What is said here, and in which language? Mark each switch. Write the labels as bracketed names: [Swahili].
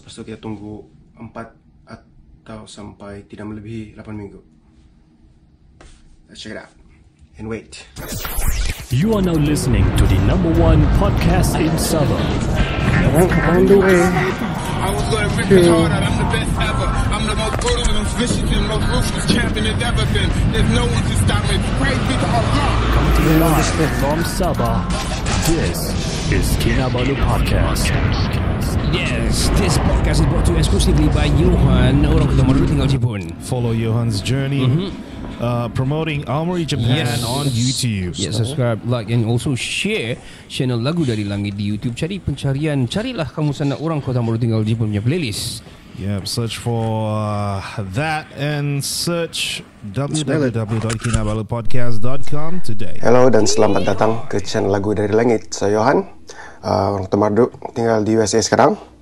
[Malay] Lepas tu kita tunggu 4 atau sampai tidak melebihi 8 minggu. [English] Let's check it out and wait. You are now listening to the #1 podcast in Sabah. I was gonna rip it hard out. I'm the best ever. I'm the most brutal, the most vicious, and most ruthless champion there's ever been. There's no one to stop me. Praise be to Allah. Coming to you live from Sabah. This is Kinabalu Podcast. Yes, this podcast is brought to you exclusively by Johan, [Malay] orang Kinabalu tinggal Jepun. [English] Follow Johan's journey. Promoting Armory Japan on YouTube. Yes, subscribe, like and also share channel Lagu Dari Langit di YouTube. [Malay] Cari pencarian, carilah kamu sana orang Kota Baru Tinggal Jepun punya playlist. [English] Yep, search for that and search www.kinabalupodcast.com today. [Malay] Hello dan selamat datang ke channel Lagu Dari Langit. Saya Johan, orang Temardu, tinggal di USA sekarang.